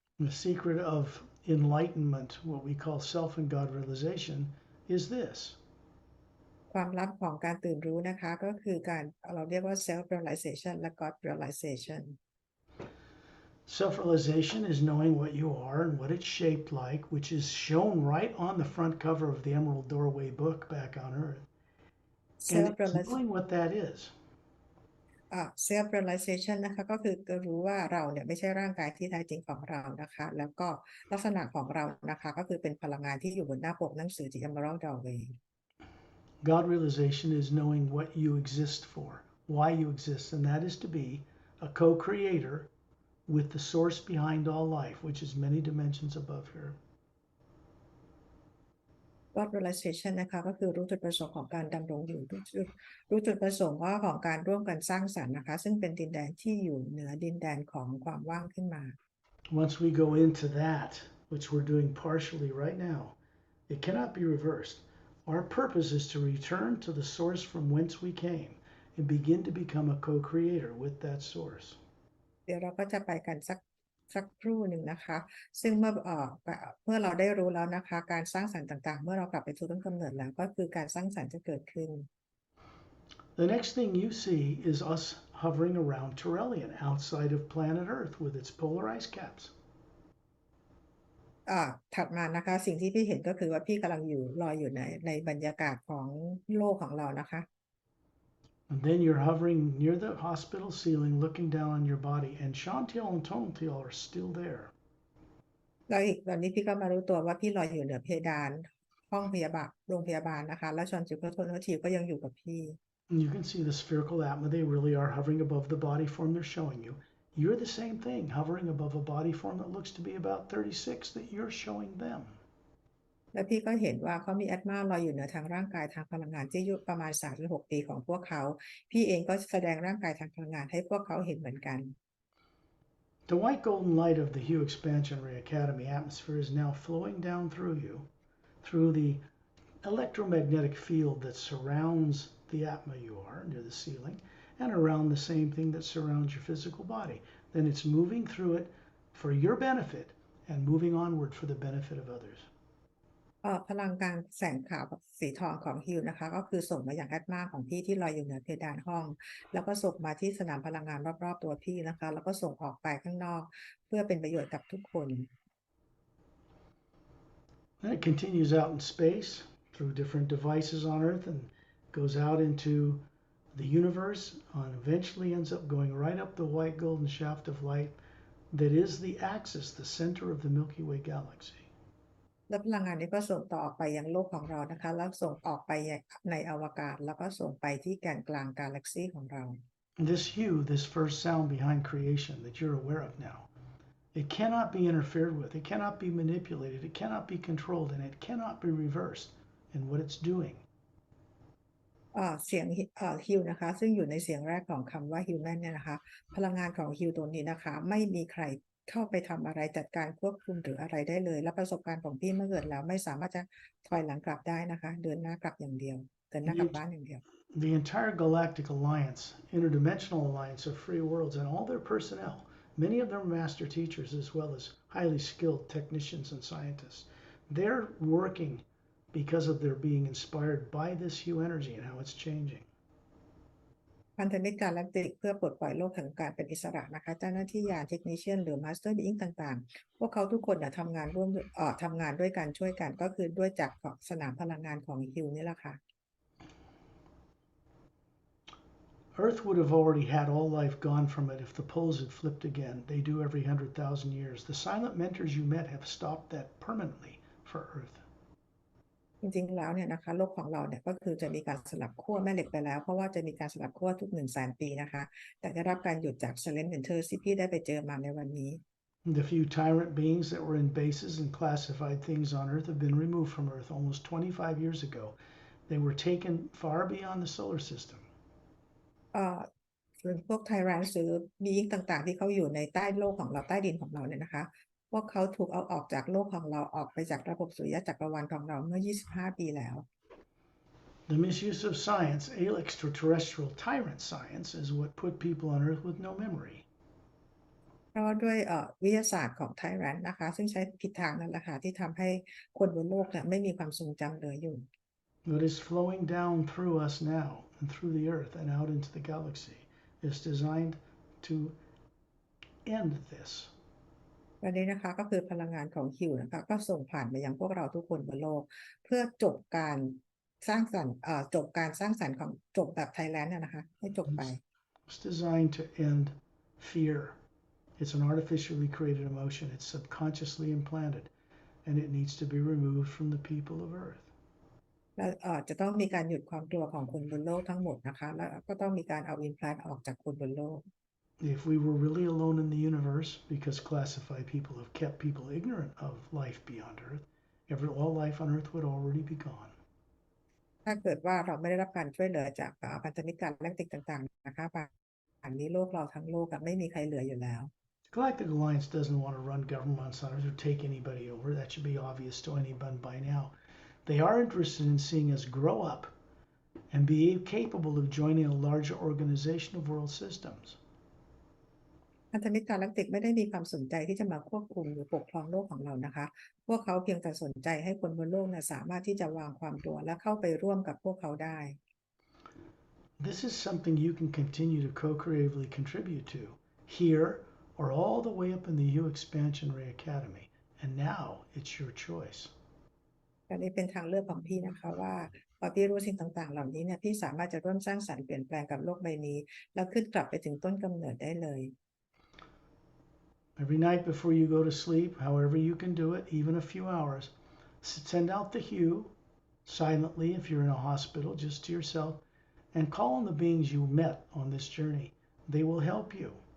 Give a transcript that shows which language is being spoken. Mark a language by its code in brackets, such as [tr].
[en] The secret of enlightenment, what we call self and God realization, is this. [th] ความลับของการตื่นรู้นะคะก็คือการเราเรียกว่า self realization และ God realization [en] Self realization is knowing what you are and what it's shaped like, which is shown right on the front cover of the Emerald Doorway book back on Earth. And it's knowing what that is. [th] self realization นะคะก็คือรู้ว่าเราเนี่ยไม่ใช่ร่างกายที่แท้จริงของเรานะคะแล้วก็ลักษณะของเรานะคะก็คือเป็นพลังงานที่อยู่บนหน้าปกหนังสือ The Emerald Doorway [en] God realization is knowing what you exist for, why you exist, and that is to be a co-creator with the source behind all life, which is many dimensions above here. [th] God realization นะคะก็คือรู้จุดประสงค์ของการดำรงอยู่รู้จุดประสงค์ของการร่วมกันสร้างสรรค์นะคะซึ่งเป็นดินแดนที่อยู่เหนือดินแดนของความว่างขึ้นมา [en] Once we go into that, which we're doing partially right now, it cannot be reversed. Our purpose is to return to the source from whence we came and begin to become a co-creator with that source. [th] เดี๋ยวเราก็จะไปกันสักครู่หนึ่งนะคะซึ่งเมื่อเราได้รู้แล้วนะคะการสร้างสรรค์ต่างๆเมื่อเรากลับไปสู่ต้นกำเนิดแล้วก็คือการสร้างสรรค์จะเกิดขึ้น [en] The next thing you see is us hovering around Turelian outside of planet Earth with its polar ice caps. [th] ถัดมานะคะสิ่งที่พี่เห็นก็คือว่าพี่กำลังลอยอยู่ในบรรยากาศของโลกของเรานะคะ [en] And then you're hovering near the hospital ceiling looking down on your body, and Chantil and Tontil are still there. [th] แล้วอีกตอนนี้พี่ก็มารู้ตัวว่าพี่ลอยอยู่เหนือเพดานห้องพยาบาลโรงพยาบาลนะคะแล้วชอนจิวก็โทนทีก็ยังอยู่กับพี่ [en] And you can see the spherical atma, they really are hovering above the body form they're showing you. You're the same thing, hovering above a body form that looks to be about 36 that you're showing them. [th] แล้วพี่ก็เห็นว่าเขามีแอตมาลอยอยู่เหนือทางร่างกายทางพลังงานที่อายุประมาณ3 ถึง 6 ปีของพวกเขาพี่เองก็แสดงร่างกายทางพลังงานให้พวกเขาเห็นเหมือนกัน [en] The white golden light of the Hue Expansion Ray Academy atmosphere is now flowing down through you, through the electromagnetic field that surrounds the atma you are near the ceiling, and around the same thing that surrounds your physical body. Then it's moving through it for your benefit and moving onward for the benefit of others. [th] พลังการแสงขาวสีทองของฮิวนะคะก็คือส่งมาอย่างแอตมาของพี่ที่ลอยอยู่เหนือเพดานห้องแล้วก็ส่งมาที่สนามพลังงานรอบๆตัวพี่นะคะแล้วก็ส่งออกไปข้างนอกเพื่อเป็นประโยชน์กับทุกคน [en] And it continues out in space through different devices on Earth and goes out into the universe and eventually ends up going right up the white golden shaft of light that is the axis, the center of the Milky Way galaxy. [th] แล้วพลังงานนี้ก็ส่งต่อออกไปยังโลกของเรานะคะแล้วส่งออกไปในอวกาศแล้วก็ส่งไปที่แกนกลางกาแล็กซีของเรา [en] This hue, this first sound behind creation that you're aware of now, it cannot be interfered with, it cannot be manipulated, it cannot be controlled, and it cannot be reversed in what it's doing. [th] เสียงฮิวนะคะซึ่งอยู่ในเสียงแรกของคำว่าฮิวแมนเนี่ยนะคะพลังงานของฮิวตัวนี้นะคะไม่มีใครเข้าไปทำอะไรจัดการควบคุมหรืออะไรได้เลยและประสบการณ์ของพี่เมื่อเกิดแล้วไม่สามารถจะถอยหลังกลับได้นะคะเดินหน้ากลับอย่างเดียวเดินหน้ากลับบ้านอย่างเดียว [en] The entire galactic alliance, interdimensional alliance of free worlds, and all their personnel, many of them master teachers as well as highly skilled technicians and scientists, they're working because of their being inspired by this hue energy and how it's changing. [th] พันธมิตรกาแล็กติกเพื่อปลดปล่อยโลกแห่งการเป็นอิสระนะคะเจ้าหน้าที่ยานเทคนิชเชียนหรือมาสเตอร์บีอิงต่างๆพวกเขาทุกคนทำงานร่วมทำงานด้วยกันช่วยกันก็คือด้วยจากสนามพลังงานของฮิวนี่แหละค่ะ [en] Earth would have already had all life gone from it if the poles had flipped again. They do every 100,000 years. The silent mentors you met have stopped that permanently for Earth. [th] จริงๆแล้วเนี่ยนะคะโลกของเราเนี่ยก็คือจะมีการสลับขั้วแม่เหล็กไปแล้วเพราะว่าจะมีการสลับขั้วทุก100,000 ปีนะคะแต่ได้รับการหยุดจาก Silent Mentors ที่พี่ได้ไปเจอมาในวันนี้ [en] The few tyrant beings that were in bases and classified things on Earth have been removed from Earth almost 25 years ago. They were taken far beyond the solar system. [th] ส่วนพวกไทรันหรือบีอิงต่างๆที่เขาอยู่ในใต้โลกของเราใต้ดินของเราเนี่ยนะคะพวกเขาถูกเอาออกจากโลกของเราออกไปจากระบบสุริยะจักรวาลของเราเมื่อ25 ปีแล้ว [en] The misuse of science, extraterrestrial tyrant science, is what put people on Earth with no memory. [th] เพราะด้วยวิทยาศาสตร์ของไทรันนะคะซึ่งใช้ผิดทางนั่นแหละค่ะที่ทำให้คนบนโลกเนี่ยไม่มีความทรงจำเหลืออยู่ [en] What is flowing down through us now and through the Earth and out into the galaxy is designed to end this. [th] วันนี้นะคะก็คือพลังงานของฮิวนะคะก็ส่งผ่านไปยังพวกเราทุกคนบนโลกเพื่อจบการสร้างสรรค์จบการสร้างสรรค์ของจบแบบไทยแลนด์นะคะให้จบไป [en] It's designed to end fear. It's an artificially created emotion. It's subconsciously implanted, and it needs to be removed from the people of Earth. [th] แล้วจะต้องมีการหยุดความกลัวของคนบนโลกทั้งหมดนะคะแล้วก็ต้องมีการเอาอินพลานออกจากคนบนโลก [en] If we were really alone in the universe, because classified people have kept people ignorant of life beyond Earth, all life on Earth would already be gone. [th] ถ้าเกิดว่าเราไม่ได้รับการช่วยเหลือจากพันธมิตรการแลกติกต่างๆนะคะป่านนี้โลกเราทั้งโลกไม่มีใครเหลืออยู่แล้ว [en] The Galactic Alliance doesn't want to run governments on Earth or take anybody over. That should be obvious to anyone by now. They are interested in seeing us grow up and be capable of joining a larger organization of world systems. [th] พันธมิตรกาแล็กติกไม่ได้มีความสนใจที่จะมาควบคุมหรือปกครองโลกของเรานะคะพวกเขาเพียงแต่สนใจให้คนบนโลกสามารถที่จะวางความกลัวและเข้าไปร่วมกับพวกเขาได้ [en] This is something you can continue to co-creatively contribute to here or all the way up in the Hue Expansion Ray Academy. And now it's your choice. [th] อันนี้เป็นทางเลือกของพี่นะคะว่าพอพี่รู้สิ่งต่างๆเหล่านี้เนี่ยพี่สามารถจะร่วมสร้างสรรค์เปลี่ยนแปลงกับโลกใบนี้แล้วขึ้นกลับไปถึงต้นกำเนิดได้เลย [en] Every night before you go to sleep, however you can do it, even a few hours, send out the hue silently if you're in a hospital, just to yourself, and call on the beings you met on this journey. They will help you.